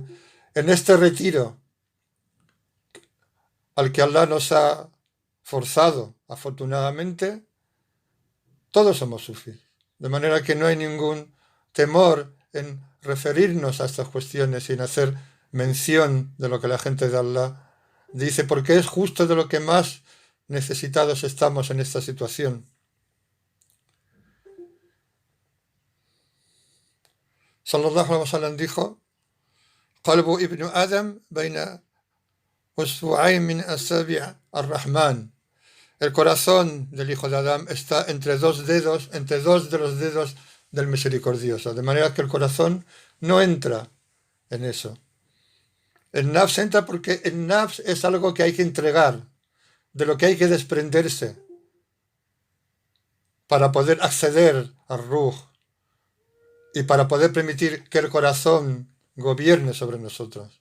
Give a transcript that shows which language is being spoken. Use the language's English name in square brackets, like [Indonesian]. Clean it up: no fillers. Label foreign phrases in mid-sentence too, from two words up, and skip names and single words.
[Spanish] En este retiro al que Allah nos ha forzado, afortunadamente, todos somos sufis. De manera que no hay ningún temor en referirnos a estas cuestiones sin hacer mención de lo que la gente de Allah dice, porque es justo de lo que más necesitados estamos en esta situación. [Arabic] صلى الله عليه وسلم [Spanish] dijo, [Arabic] قلب ابن آدم بين إصبعين من أصابع الرحمن. [Spanish] El corazón del hijo de Adán está entre dos de los dedos del misericordioso, de manera que el corazón no entra en eso. El nafs entra porque el nafs es algo que hay que entregar, de lo que hay que desprenderse para poder acceder al ruh y para poder permitir que el corazón gobierne sobre nosotros.